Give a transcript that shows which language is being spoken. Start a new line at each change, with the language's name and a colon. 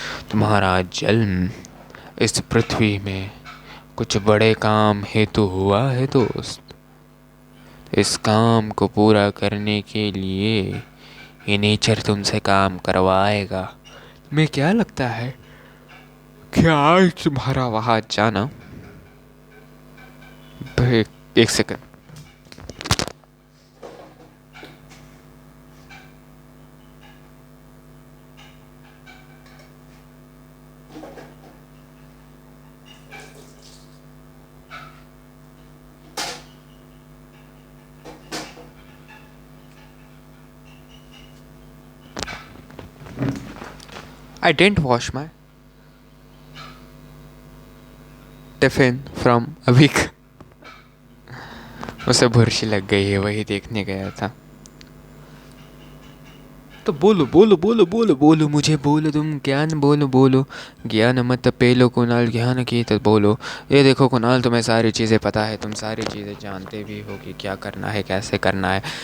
Hindi: तुम्हारा जन्म इस पृथ्वी में कुछ बड़े काम हेतु हुआ है दोस्त। इस काम को पूरा करने के लिए ये नेचर तुमसे काम करवाएगा। तुम्हें क्या लगता है क्या आज तुम्हारा वहाँ जाना?
English: एक second, I didn't wash my tiffin from a week.
Hindi: उसे बुरशी लग गई है, वही देखने गया था। तो बोलो बोलो बोलो बोलो बोलो, मुझे बोलो, तुम ज्ञान बोलो बोलो, ज्ञान मत पेलो कुणाल, ज्ञान की तो बोलो। ये देखो कुणाल, तुम्हें सारी चीज़ें पता है, तुम सारी चीज़ें जानते भी हो कि क्या करना है, कैसे करना है।